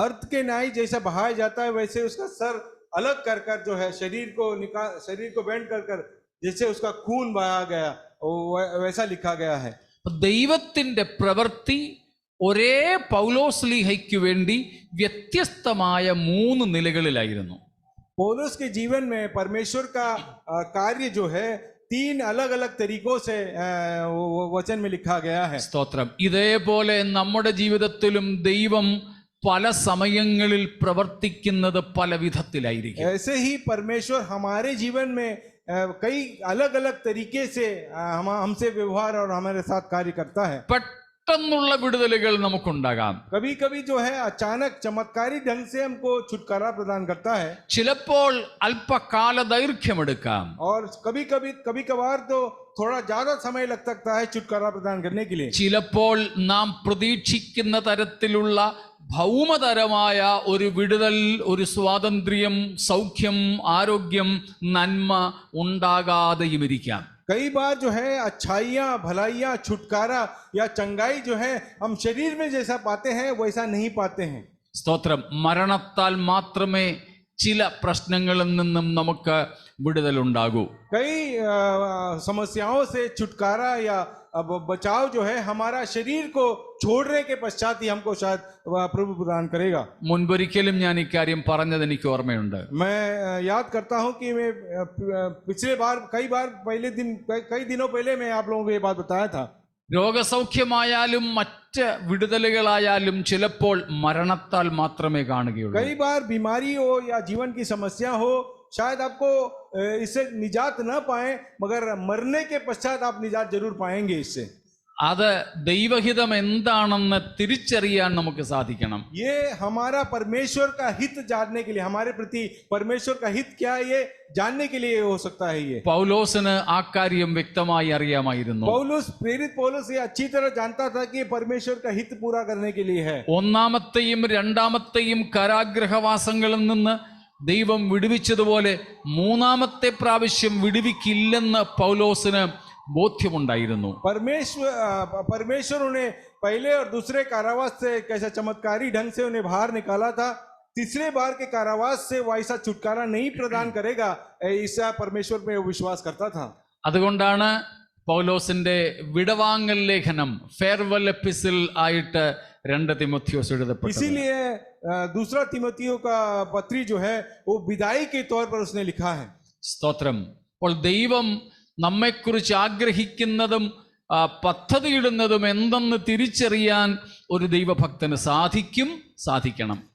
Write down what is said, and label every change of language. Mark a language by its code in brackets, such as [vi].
[hi] अर्थ के न्याय जैसा बहाया जाता है, वैसे उसका सर अलग कर जो है शरीर को बेंड कर जैसे उसका खून बहाया गया, वैसा लिखा गया है। [ml] ദൈവത്തിൻ്റെ പ്രവൃത്തി ഒരേ പൗലോസ്ലീഹയ്ക്ക് വേണ്ടി വ്യത്യസ്തമായ 3 നിലകളിലായിരുന്നു. [hi] पौलुस के जीवन में परमेश्वर का कार्य जो है 3 अलग अलग तरीकों से वचन में लिखा गया है। [ml] സ്തോത്രം. ഇതേപോലെ നമ്മുടെ ജീവിതത്തിലും ദൈവം പല സമയങ്ങളിൽ പ്രവർത്തിക്കുന്നത് പല വിധത്തിലായിരിക്കും. [hi] ऐसे ही परमेश्वर हमारे जीवन में कई अलग अलग तरीके से हमसे व्यवहार और हमारे साथ कार्य करता है। [ml] പെട്ടെന്നുള്ള വിടുതലുകൾ നമുക്കുണ്ടാകാം. [hi] कभी कभी जो है अचानक चमत्कारी ढंग से हमको छुटकारा प्रदान करता है। [ml] ചിലപ്പോൾ അല്പകാല ദൈർഘ്യമെടുക്കാം. [hi] और कभी कभार तो थोड़ा ज्यादा समय लग सकता है छुटकारा प्रदान करने के लिए। [ml] ചിലപ്പോൾ നാം പ്രതീക്ഷിക്കുന്ന തരത്തിലുള്ള ഭൗമതരമായ ഒരു വിടുതൽ, ഒരു സ്വാതന്ത്ര്യം, സൗഖ്യം, ആരോഗ്യം, നന്മ ഉണ്ടാകാതെയും ഇരിക്കാം. [hi] कई बार जो है अच्छाइयाँ, भलाइयाँ, छुटकारा या चंगाई जो है हम शरीर में जैसा पाते हैं वैसा नहीं पाते हैं। [ml] സ്തോത്രം. മരണത്താൽ മാത്രമേ ചില പ്രശ്നങ്ങളിൽ നിന്നും നമുക്ക് വിടുതലുണ്ടാകൂ. [hi] कई समस्याओं से छुटकारा या बचाव जो है हमारा शरीर को छोड़ने के पश्चात ही हमको शायद प्रभु प्रदान करेगा। [ml] മുൻപൊരിക്കലും ഞാൻ ഇക്കാര്യം പറഞ്ഞത് എനിക്ക് ഓർമ്മയുണ്ട്. [hi] मैं याद करता हूं कि मैं पिछले बार कई दिनों पहले मैं आप लोगों को ये बात बताया था। [ml] രോഗസൗഖ്യമായാലും മറ്റ് വിടുതലുകളായാലും ചിലപ്പോൾ മരണത്താൽ മാത്രമേ കാണുകയുള്ളൂ. [hi] कई बार बीमारी हो या जीवन की समस्या हो, शायद आपको इससे निजात न पाए, मगर मरने के पश्चात आप निजात जरूर पाएंगे इससे। [ml] അത് ദൈവഹിതം എന്താണെന്ന് തിരിച്ചറിയാൻ നമുക്ക് സാധിക്കണം. [hi] ये हमारा परमेश्वर का हित जानने के लिए, हमारे प्रति परमेश्वर का हित क्या है ये जानने के लिए हो सकता है ये। [ml] പൗലോസിന് ആ കാര്യം വ്യക്തമായി അറിയാമായിരുന്നു. [hi] प्रेरित पौलुस ये अच्छी तरह जानता था कि परमेश्वर का हित पूरा करने के लिए है। [ml] 1-ാമത്തെയും 2-ാമത്തെയും കാരാഗ്രഹവാസങ്ങളിൽ നിന്ന് ദൈവം വിടുവിച്ചതുപോലെ 3-ാമത്തെ പ്രാവശ്യം വിടുവിക്കില്ലെന്ന് പൗലോസിന് ബോധ്യമുണ്ടായിരുന്നു. [hi] परमेश्वर उन्हें पहले और दूसरे कारावास से कैसा चमत्कारी ढंग से उन्हें बाहर निकाला था, तीसरे बार के कारावास से वैसा छुटकारा नहीं प्रदान करेगा, ऐसा परमेश्वर में विश्वास करता था। [ml] അതുകൊണ്ടാണ് പൗലോസിന്റെ വിടവാങ്ങൽ ലേഖനം, [en] farewell epistle [ml] ആയിട്ട് 2 തിമോഥെയോസ് എഴുതപ്പെട്ടു. [hi] इसीलिए दूसरा तिमोथियो का पत्री जो है वो विदाई के तौर पर उसने लिखा है। [ml] സ്തോത്രം. അപ്പോൾ ദൈവം നമ്മെക്കുറിച്ച് ആഗ്രഹിക്കുന്നതും പദ്ധതിയിടുന്നതും എന്തെന്ന് തിരിച്ചറിയാൻ ഒരു ദൈവഭക്തന് സാധിക്കണം.